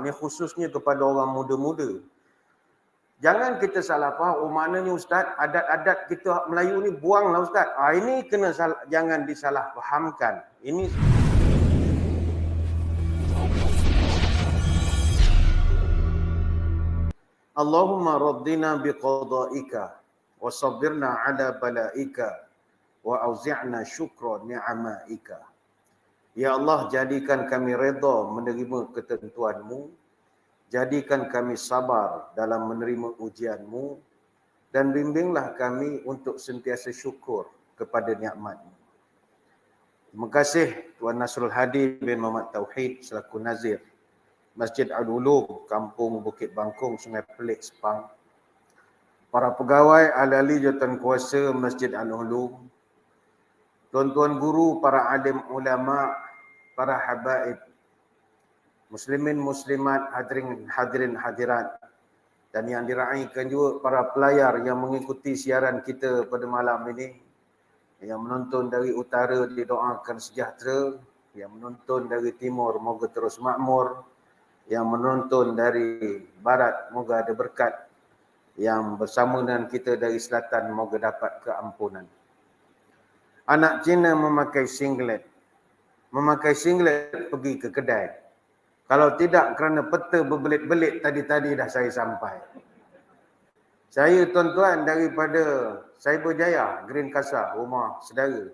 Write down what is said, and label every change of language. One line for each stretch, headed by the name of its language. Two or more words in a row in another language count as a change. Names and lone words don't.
Malay: Ni khususnya kepada orang muda-muda. Jangan kita salah faham, oh maknanya Ustaz, adat-adat kita Melayu ni buanglah Ustaz. Ini kena jangan disalah fahamkan.
Arabic: Ini اللهم ردنا بقضائك وصبرنا على بلائك وأوزعنا شكر نعمائك.
Malay: Ya Allah, jadikan kami redha menerima ketentuanmu, jadikan kami sabar dalam menerima ujianmu, dan bimbinglah kami untuk sentiasa syukur kepada nikmat-Mu. Terima kasih Tuan Nasrul Hadi bin Muhammad Tauhid selaku Nazir Masjid Al-Ulum, Kampung Bukit Bangkong, Sungai Pelik, Sepang. Para pegawai ahli-ahli jawatankuasa Masjid Al-Ulum, tuan-tuan guru, para alim ulama, para habaib, muslimin muslimat, hadirin hadirat, dan yang diraikan juga para pelayar yang mengikuti siaran kita pada malam ini. Yang menonton dari utara didoakan sejahtera, yang menonton dari timur moga terus makmur, yang menonton dari barat moga ada berkat, yang bersama dengan kita dari selatan moga dapat keampunan. Anak Cina memakai singlet pergi ke kedai. Kalau tidak kerana peta berbelit-belit tadi-tadi dah saya sampai. Saya tuan-tuan daripada Cyberjaya, Green Casa, rumah saudara.